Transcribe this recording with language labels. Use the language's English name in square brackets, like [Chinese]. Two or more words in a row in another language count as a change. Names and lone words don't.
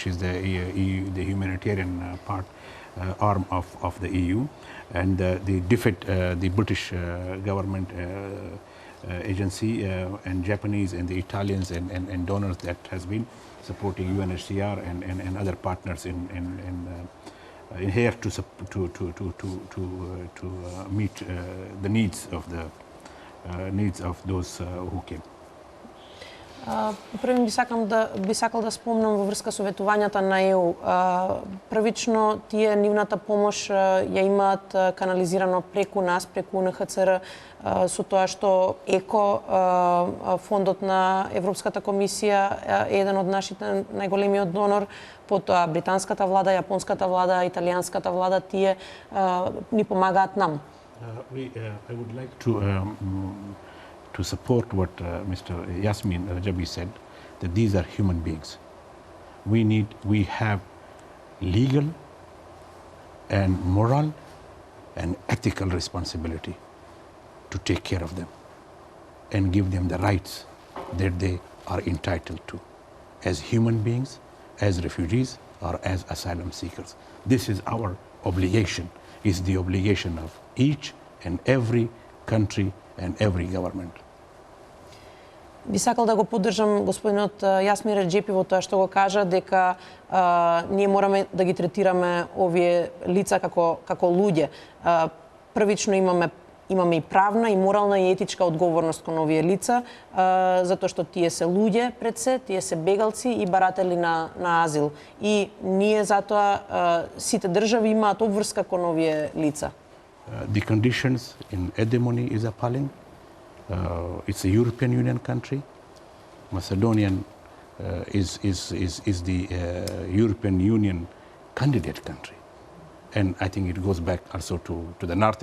[English] is the EU, the humanitarian arm of the EU, and the DFID, the British government agency, and Japanese and the Italians and donors that has been supporting UNHCR and other partners in here to meet the needs of those who came. [Macedonian] Првим би сакал да спомнам во врска со ветувањата на ЕУ. Првично тие нивната помош ја имаат канализирано преку нас, преку УНХЦР, со тоа што ЕКО, фондот на Европската комисија, е еден од нашите најголемиот донор, потоа британската влада, јапонската влада, италијанската влада, тие ни помагаат нам. [English] I would like to support what Mr. Yasmin Rajabi said, that these are human beings. We have legal and moral and ethical responsibility to take care of them. and give them the rights that they are entitled to as human beings, as refugees, or as asylum seekers. This is our obligation, is the obligation of each and every country and every government. [Macedonian] Би сакал да го поддржам господинот Јасмир Реджепи во тоа што го кажа дека ние мораме да ги третираме овие лица како луѓе. Првично имаме и правна и морална и етичка одговорност кон овие лица, затоа што тие се луѓе пред се, тие се бегалци и баратели на азил. И ние затоа сите држави имаат обврска кон овие лица. [English] The conditions in Edemoni is appalling. It's a European Union country. Macedonian is the European Union candidate country. And I think it goes back also to the north.